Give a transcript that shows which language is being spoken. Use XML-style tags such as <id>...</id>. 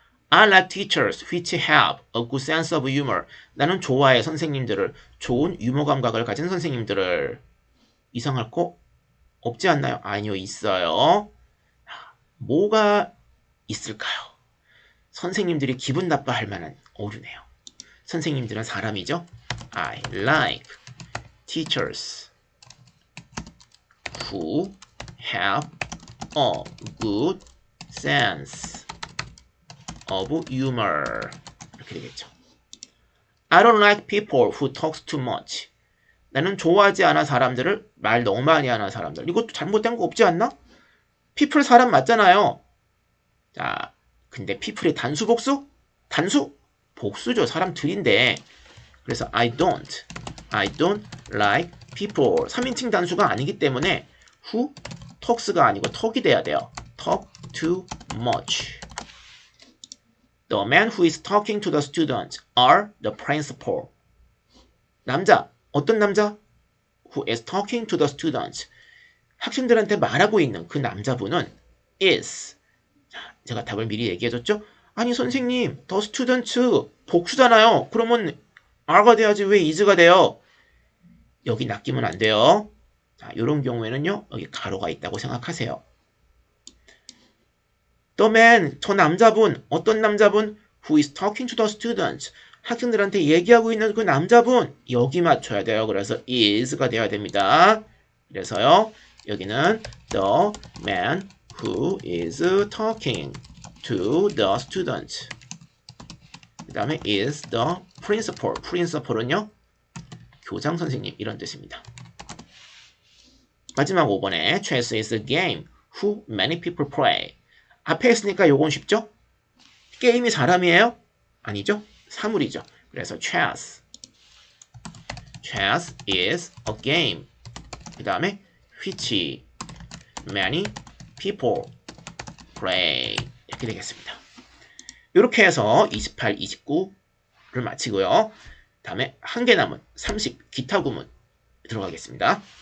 <en>I like teachers which have a good sense of humor.</en> <ko>나는 좋아해 선생님들을, 좋은 유머 감각을 가진 선생님들을. 이상할 거 없지 않나요? 아니요, 있어요. 뭐가 있을까요? 선생님들이 기분 나빠할 만한 어류네요. 선생님들은 사람이죠.</ko> <en>I like teachers who have a good sense of humor.</en> <ko>이렇게 되겠죠.</ko> <en>I don't like people who talk too much.</en> <ko>나는 좋아하지 않아 사람들을, 말 너무 많이 하는 사람들. 이것도 잘못된 거 없지 않나? people 사람 맞잖아요. 자, 근데 people의 단수 복수? 단수? 복수죠. 사람들인데. 그래서</ko> <en>I don't like people.</en> <ko>3인칭 단수가 아니기 때문에</ko> <en>who talks</en> <ko>가 아니고 talk이 돼야 돼요.</ko> <en>talk too much. The man who is talking to the students are the principal.</en> <ko>남자, 어떤 남자?</ko> <en>Who is talking to the students.</en> <ko>학생들한테 말하고 있는 그 남자분은 is. 제가 답을 미리 얘기해줬죠? 아니 선생님,</ko> <en>the students</en> <ko>복수잖아요. 그러면 are가 돼야지 왜 is가 돼요? 여기 낚이면 안 돼요. 자, 이런 경우에는요. 여기 가로가 있다고 생각하세요. The man, 저 남자분, 어떤 남자분?</ko> <en>Who is talking to the students.</en> <ko>학생들한테 얘기하고 있는 그 남자분. 여기 맞춰야 돼요. 그래서 is가 돼야 됩니다. 그래서요. 여기는</ko> <en>the man who is talking to the students.</en> <ko>그 다음에</ko> <en>is the principal.</en> <ko>principal은요. 교장 선생님 이런 뜻입니다. 마지막 5번에</ko> <en>chess is a game who many people play.</en> <ko>앞에 했으니까 요건 쉽죠? 게임이 사람이에요? 아니죠? 사물이죠. 그래서</ko> <en>chess is a game.</en> <ko>그 다음에</ko> <en>which many people play.</en> <ko>이렇게 되겠습니다. 이렇게 해서 28, 29를 마치고요. 다음에 한 개 남은 30 기타 구문 들어가겠습니다.</ko>